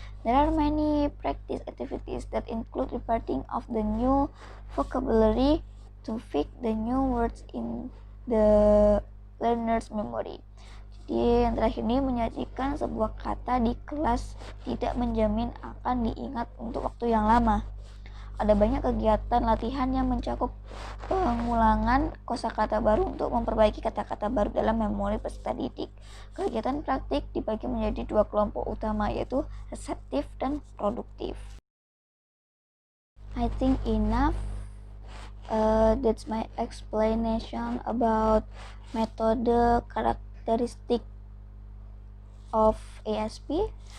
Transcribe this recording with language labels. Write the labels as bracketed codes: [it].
[en] There are many practice activities that include repeating of the new vocabulary to fit the new words in the learner's memory. [id] Jadi yang terakhir ini menyajikan sebuah kata di kelas tidak menjamin akan diingat untuk waktu yang lama. Ada banyak kegiatan latihan yang mencakup pengulangan kosakata baru untuk memperbaiki kata-kata baru dalam memori peserta didik. Kegiatan praktik dibagi menjadi dua kelompok utama, yaitu reseptif dan produktif. [en] I think enough. That's my explanation about metode characteristic of ASP.